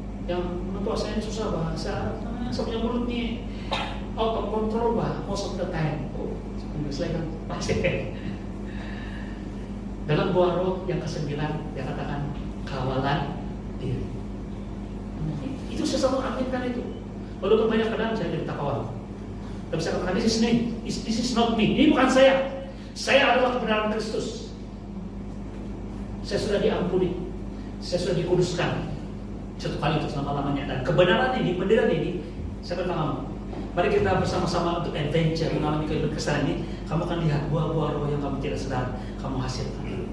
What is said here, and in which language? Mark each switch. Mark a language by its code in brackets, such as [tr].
[id] Yang menurut saya ini susah bahasa, saya punya mulut nih [en] out of control most of the time. [id] Kan pasti. Dalam buah roh yang ke-9 dia katakan kawalan diri. Itu saya selalu aminkan itu. Walaupun banyak kadang saya jadi takawal. Tapi saya katakan [en] this is not me. [id] Ini bukan saya. Saya adalah kebenaran Kristus. Saya sudah diampuni. Saya sudah dikuduskan satu kali untuk selama-lamanya. Dan kebenaran ini, pendirian ini, saya katakan kamu, mari kita bersama-sama untuk adventure mengalami kehidupan Kristen ini. Kamu akan lihat buah-buah roh yang kamu tidak sadar kamu hasilkan.